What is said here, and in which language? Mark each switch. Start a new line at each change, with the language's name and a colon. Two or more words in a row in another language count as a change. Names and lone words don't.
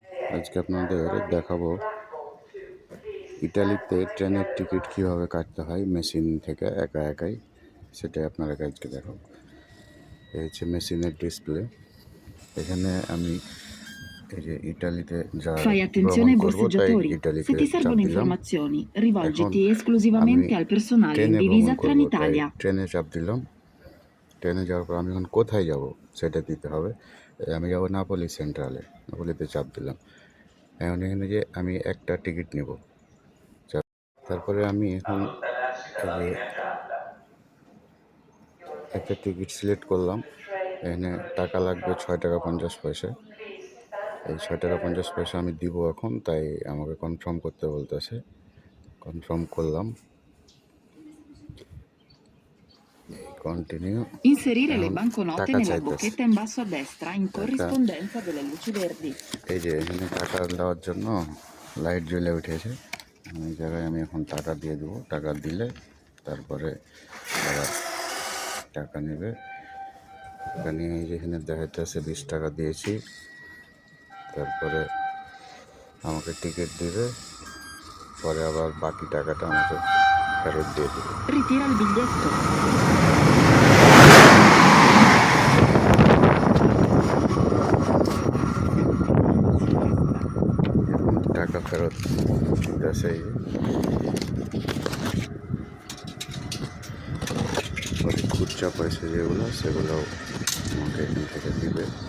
Bangla: আজকে আপনাদের দেখাবো ইটালিতে ট্রেনের টিকিট কীভাবে কাটতে হয় মেশিন থেকে একাই সেটাই আপনাদেরকে আজকে দেখাবো। এই হচ্ছে
English: machine's display.
Bangla: এখানে আমি এই যে ইটালিতে
Italian: Fai
Bangla: ভ্রমণ
Italian: attenzione ai
Bangla: করবো তাই
Italian: borseggiatori. Se
Bangla: ইটালিতে
Italian: ti
Bangla: চাপ
Italian: servono
Bangla: দিলাম।
Italian: informazioni,
Bangla: এখন
Italian: rivolgiti
Bangla: আমি
Italian: esclusivamente al personale in
Bangla: ট্রেনে ভ্রমণ
Italian: divisa
Bangla: করবো তাই
Italian: Trenitalia.
Bangla: ট্রেনে চাপ দিলাম। ট্রেনে যাওয়ার পর আমি এখন কোথায় যাব সেটা দিতে হবে। আমি যাব নাপোলি সেন্ট্রালে, নাপোলিতে চাপ দিলাম। এখন এখানে যে আমি একটা টিকিট নেব, তারপরে আমি এখন এই যে একটা
English: ticket select
Bangla: করলাম। এখানে টাকা লাগবে 6 টাকা 50 পয়সা। এই 6 টাকা 50 পয়সা আমি দিব এখন, তাই আমাকে কনফার্ম করতে বলতেছে। কনফার্ম করলাম, কন্টিনিউ।
Italian: Inserire le
Bangla: এখন
Italian: banconote
Bangla: টাকা
Italian: nella
Bangla: চাইতেছে।
Italian: bocchetta in basso a destra in
Bangla: টাকা
Italian: corrispondenza delle luci verdi.
Bangla: এই যে এখানে টাকা দেওয়ার জন্য লাইট জ্বলে উঠেছে। এই জায়গায় আমি এখন টাকা দিয়ে দেবো। টাকা দিলে তারপরে আবার টাকা নেবে। টাকা নিয়ে যেখানে দেখাইতেছে 20 টাকা দিয়েছি, তারপরে আমাকে টিকিট দিবে, পরে আবার বাকি টাকাটা আমাকে ফেরত দিয়ে দেবে।
Italian: Ritira il biglietto.
Bangla: টাকা ফেরত দিতেছে। পরে খুচরা পয়সা যেগুলো সেগুলো আমাকে এখান থেকে দিবে।